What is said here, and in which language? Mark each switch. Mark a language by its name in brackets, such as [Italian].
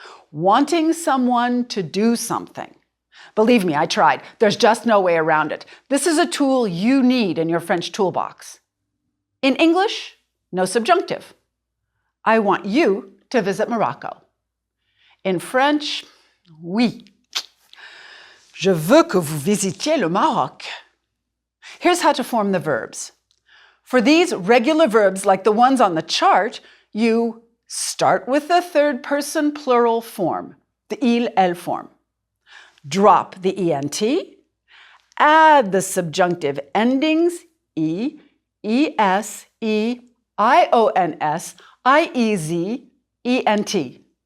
[English] Wanting someone to do something. Believe me, I tried. There's just no way around it. This is a tool you need in your French toolbox. In English, no subjunctive. I want you to visit Morocco. In French, oui. [French] Je veux que vous visitiez le Maroc. [English] Here's how to form the verbs. For these regular verbs, like the ones on the chart, you start with the third person plural form, the il, elle form. Drop the ENT, add the subjunctive endings E, ES, E, IONS, IEZ, E-N-T.